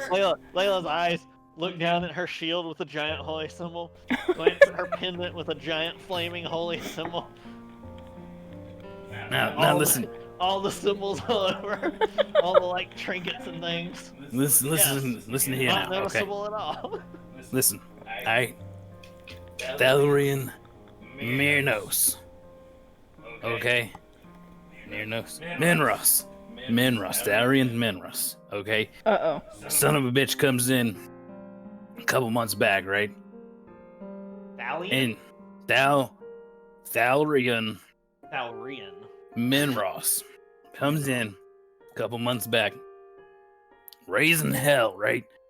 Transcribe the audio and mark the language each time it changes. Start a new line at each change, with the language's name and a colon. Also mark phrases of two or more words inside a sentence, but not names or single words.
English: Layla's eyes look down at her shield with a giant holy symbol, glance at her pendant with a giant flaming holy symbol. Now listen, All the symbols all over, all the like trinkets and things. listen here Not now, okay? noticeable at all. Listen, alright? Thalrian Myrnos. Okay? Myrnos. Minros. Thalrian Minros. Okay? Uh-oh. Son of a bitch comes in a couple months back, right? Thalian? And Thalrian Thalrian. Minros comes in a couple months back, raising hell, right?